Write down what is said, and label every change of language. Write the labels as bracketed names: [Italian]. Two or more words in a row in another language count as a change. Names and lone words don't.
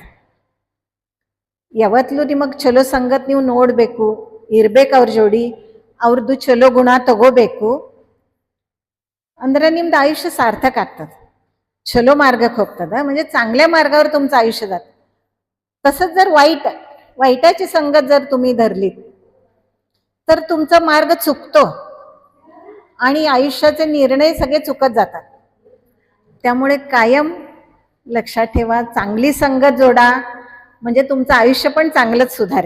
[Kannada] ಯಾವತ್ತೂ ನಿಮಗೆ ಚಲೋ ಸಂಗತ್ ನೀವು ನೋಡಬೇಕು, ಇರ್ಬೇಕು ಅವ್ರ ಜೋಡಿ, ಅವ್ರದ್ದು ಚಲೋ ಗುಣ ತಗೋಬೇಕು, ಅಂದ್ರೆ ನಿಮ್ದು ಆಯುಷ್ಯ ಸಾರ್ಥಕ ಆಗ್ತದೆ. [Marathi] छलो मार्ग खोपतात, म्हणजे चांगल्या मार्गावर तुमचं आयुष्य जात. तसंच जर वाईटाची संगत जर तुम्ही धरलीत तर तुमचा मार्ग चुकतो आणि आयुष्याचे निर्णय सगळे चुकत जातात. त्यामुळे कायम लक्षात ठेवा, चांगली संगत जोडा, म्हणजे तुमचं आयुष्य पण चांगलंच सुधारेल.